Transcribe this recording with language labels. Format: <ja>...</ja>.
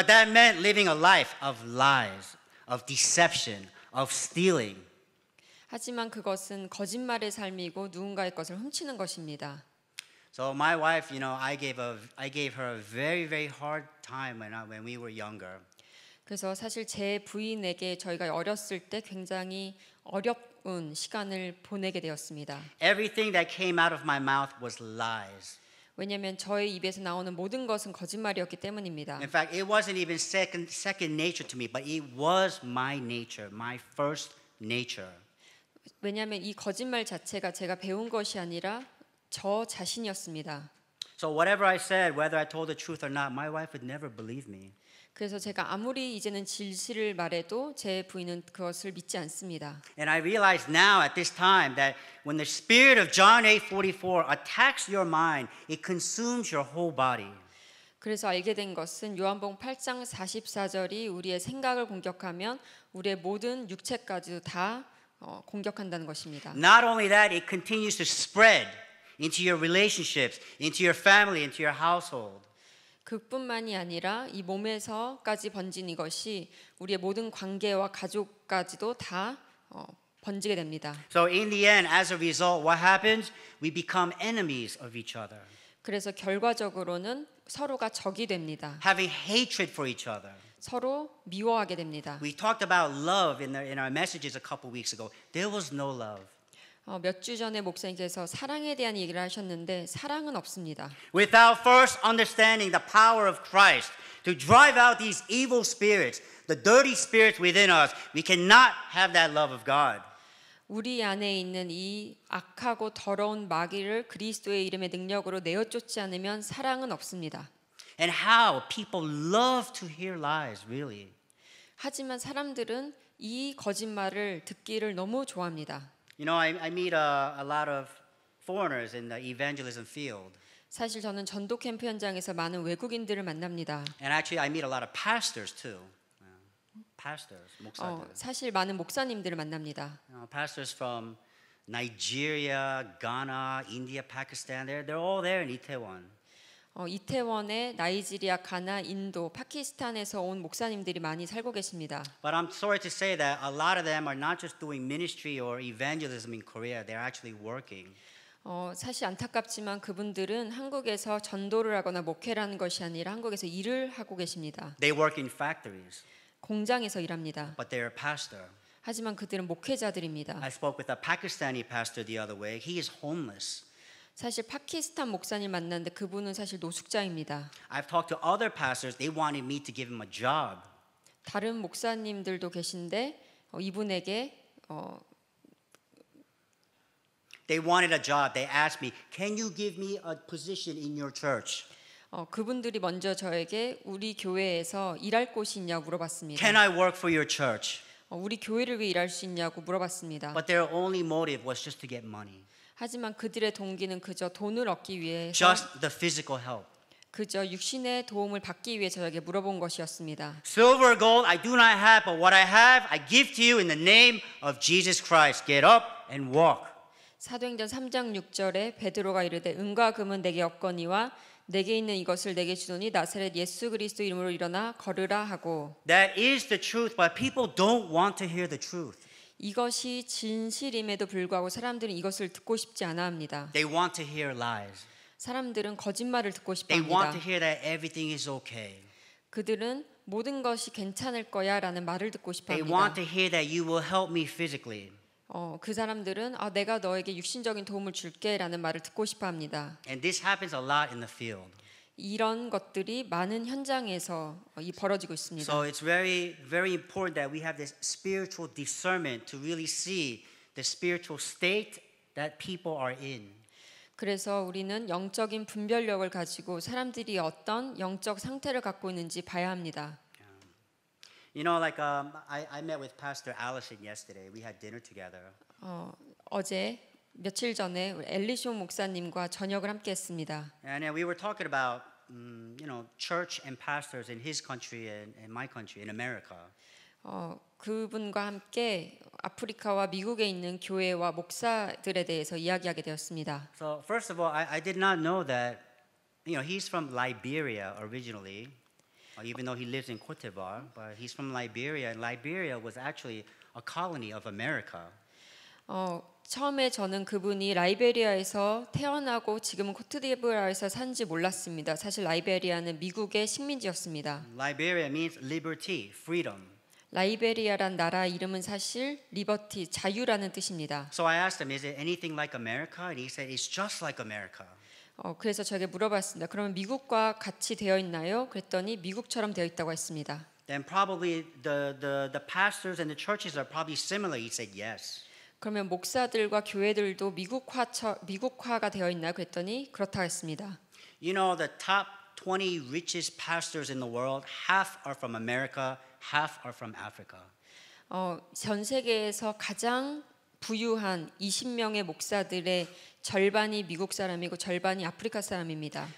<en>But that meant living a life of lies, of deception, of stealing.</en> <ko>하지만 그것은 거짓말의 삶이고 누군가의 것을 훔치는 것입니다.</ko> <en>So my wife, I gave her a very, very hard time when we were younger.</en> <ko>그래서 사실 제 부인에게 저희가 어렸을 때 굉장히 어려운 시간을 보내게 되었습니다.</ko> <en>Everything that came out of my mouth was lies.</en> <ko>왜냐하면 저의 입에서 나오는 모든 것은 거짓말이었기 때문입니다.</ko> <en>In fact, it wasn't even second nature to me, but it was my nature, my first nature.</en> <ko>왜냐하면 이 거짓말 자체가 제가 배운 것이 아니라 저 자신이었습니다.</ko> <en>So whatever I said, whether I told the truth or not, my wife would never believe me.</en> <ko>그래서 제가 아무리 이제는 진실을 말해도 제 부인은 그것을 믿지 않습니다.</ko> <en>And I realize now at this time that when the spirit of John 8:44 attacks your mind, it consumes your whole body.</en> <ko>그래서 알게 된 것은 요한복음 8장 44절이 우리의 생각을 공격하면 우리의 모든 육체까지도 다 공격한다는 것입니다.</ko> <en>Not only that, it continues to spread into your relationships, into your family, into your household.</en> <ko>그뿐만이 아니라 이 몸에서까지 번진 이것이 우리의 모든 관계와 가족까지도 다 번지게 됩니다.</ko> <en>So in the end, as a result, what happens? We become enemies of each other,</en> <ko>그래서 결과적으로는 서로가 적이 됩니다.</ko> <en>having hatred for each other.</en> <ko>서로 미워하게 됩니다.</ko> <en>We talked about love in our messages a couple weeks ago. There was no love.</en> <ko>몇 주 전에 목사님께서 사랑에 대한 얘기를 하셨는데 사랑은 없습니다.</ko> <en>Without first understanding the power of Christ to drive out these evil spirits, the dirty spirits within us, we cannot have that love of God.</en> <ko>우리 안에 있는 이 악하고 더러운 마귀를 그리스도의 이름의 능력으로 내어쫓지 않으면 사랑은 없습니다.</ko> <en>And how people love to hear lies, really.</en> <ko>하지만 사람들은 이 거짓말을 듣기를 너무 좋아합니다.</ko> <en>You know, I meet a lot of foreigners in the evangelism field.</en> <ko>사실 저는 전도 캠프 현장에서 많은 외국인들을 만납니다.</ko> <en>And actually, I meet a lot of pastors too. Pastors,</en> <ko>목사들. 사실 많은 목사님들을 만납니다.</ko> <en>Pastors from Nigeria, Ghana, India, Pakistan. They're all there in Itaewon.</en> <ko>이태원에 나이지리아, 가나, 인도, 파키스탄에서 온 목사님들이 많이 살고 계십니다.</ko> <en>But I'm sorry to say that a lot of them are not just doing ministry or evangelism in Korea. They're actually working.</en> <ko>사실 안타깝지만 그분들은 한국에서 전도를 하거나 목회를 하는 것이 아니라 한국에서 일을 하고 계십니다.</ko> <en>They work in factories,</en> <ko>공장에서 일합니다.</ko> <en>but they're a pastor.</en> <ko>하지만 그들은 목회자들입니다.</ko> <en>I spoke with a Pakistani pastor the other way. He is homeless.</en> <ko>사실 파키스탄 목사님 만났는데 그분은 사실 노숙자입니다.</ko> <en>I've talked to other pastors. They wanted me to give him a job.</en> <ko>다른 목사님들도 계신데 이분에게</ko> <en>They wanted a job. They asked me, "Can you give me a position in your church?</en> <ko>그분들이 먼저 저에게 우리 교회에서 일할 곳이 있냐고 물어봤습니다.</ko> <en>Can I work for your church?"</en> <ko>우리 교회를 위해 일할 수 있냐고 물어봤습니다.</ko> <en>But their only motive was just to get money.</en> <ko>하지만 그들의 동기는 그저 돈을 얻기 위해서</ko> <en>Just the physical help.</en> <ko>그저 육신의 도움을 받기 위해 저에게 물어본 것이었습니다.</ko> <en>Silver, gold, I do not have, but what I have, I give to you in the name of Jesus Christ. Get up and walk.</en> <ko>사도행전 3장 6절에 베드로가 이르되 은과 금은 내게 없거니와 내게 있는 이것을 내게 주노니 나사렛 예수 그리스도 이름으로 일어나 걸으라 하고.</ko> <en>That is the truth, but people don't want to hear the truth.</en> <ko>이것이 진실임에도 불구하고 사람들은 이것을 듣고 싶지 않아 합니다.</ko> <en>They want to hear lies.</en> <ko>사람들은 거짓말을 듣고 싶어</ko> <en>They want</en> <ko>합니다.</ko> <en>to hear that everything is okay.</en> <ko>그들은 모든 것이 괜찮을 거야라는 말을 듣고 싶어</ko> <en>They</en> <ko>합니다.</ko> <en>want to hear that you will help me physically.</en> <ko>그 사람들은 내가 너에게 육신적인 도움을 줄게라는 말을 듣고 싶어 합니다.</ko> <en>And this happens a lot in the field.</en> <ko>이런 것들이 많은 현장에서 벌어지고 있습니다.</ko> <en>So it's very, very important that we have this spiritual discernment to really see the spiritual state that people are in.</en> <ko>그래서 우리는 영적인 분별력을 가지고 사람들이 어떤 영적 상태를 갖고 있는지 봐야 합니다.</ko> <en>You know, like I met with Pastor Allison yesterday. We had dinner together.</en> <ko>어제 며칠 전에 엘리쇼 목사님과 저녁을 함께 했습니다.</ko> <en>And we were talking about, church and pastors in his country and my country, in America.</en> <ko>그분과 함께 아프리카와 미국에 있는 교회와 목사들에 대해서 이야기하게 되었습니다.</ko> <en>So first of all, I did not know that, he's from Liberia originally, even though he lives in Cote d'Ivoire, but he's from Liberia, and Liberia was actually a colony of America.</en> <ko>처음에 저는 그분이 라이베리아에서 태어나고 지금은 코트디부아르에서 산지 몰랐습니다. 사실 라이베리아는 미국의 식민지였습니다.</ko> <en>Liberia means liberty, freedom.</en> <ko>라이베리아란 나라 이름은 사실 리버티, 자유라는 뜻입니다.</ko> <en>So I asked him, is it anything like America? And he said, it's just like America.</en> <ko>그래서 저에게 물어봤습니다. 그러면 미국과 같이 되어 있나요? 그랬더니 미국처럼 되어 있다고 했습니다.</ko> <en>Then probably the pastors and the churches are probably similar. He said, yes.</en> <ko>그러면 목사들과 교회들도 미국화가 되어 있나요? 그랬더니 그렇다고 했습니다.</ko> <en>You know, the top 20 richest pastors in the world, half are from America, half are from Africa.</en> <ko>전 세계에서 가장 부유한 20명의 목사들의 절반이 미국 사람이고 절반이 아프리카 사람입니다.</ko>